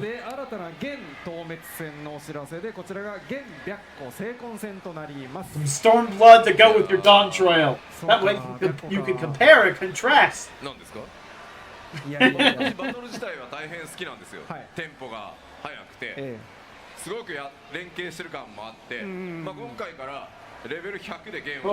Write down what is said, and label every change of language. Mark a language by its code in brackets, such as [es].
[ja] で新たな現透滅戦のお知らせで、こちらが現白虎聖魂戦となります。 [en] Some storm blood to go with your Dawntrail. That way you can compare and contrast. [ja] なんですか？いやいやいや。私バトル自体は大変好きなんですよ。はいテンポが速くて、えすごく連携してる感もあって、んまあ今回からレベル100でゲーム